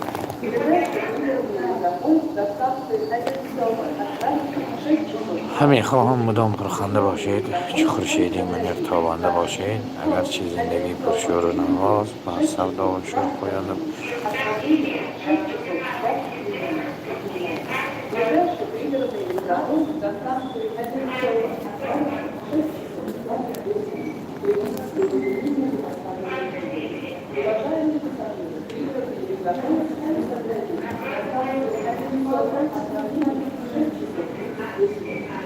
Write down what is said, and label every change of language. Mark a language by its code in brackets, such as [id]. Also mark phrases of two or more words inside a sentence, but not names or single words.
[ru] Ближайший пригородный электропоезд до станции Одинцово, отправление 6 часов. [fa] همین خواهم مدام پرخنده باشید چه خورشیدی منیر تابنده باشید اگر چه زندگی پرشور و نواز و سودا و شور پاینده [ru] Отправление 6 часов 20 минут. Ближайший пригородный электропоезд до станции Одинцово, отправление 6 часов 20 минут. Уважаемые пассажиры, пригородный электропоезд Константин, до станции Одинцово, отправление 6 часов 30 минут.